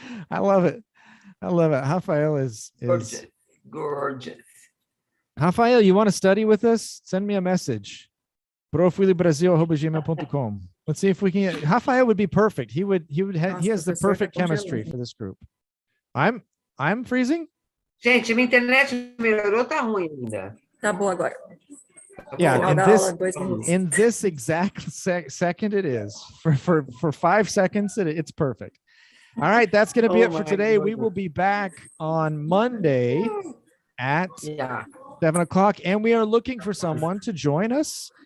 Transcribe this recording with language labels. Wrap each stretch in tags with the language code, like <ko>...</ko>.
<en>I love it. I love it. Rafael is Gorgeous. Rafael, you want to study with us? Send me a message. profwillybrasil@gmail.com. Let's see if we can get Rafael would be perfect. He has the perfect chemistry for this group. I'm freezing.</en> <pt>Gente, minha internet melhorou, tá ruim ainda. Tá boa agora.</pt> <en>Yeah,</en> <pt>Final da aula, 2 minutos.</pt> <en>in this exact second it is. For 5 seconds, it's perfect. All right, that's going to be it for today. We will be back on Monday at 7 o'clock, and we are looking for someone to join us.</en>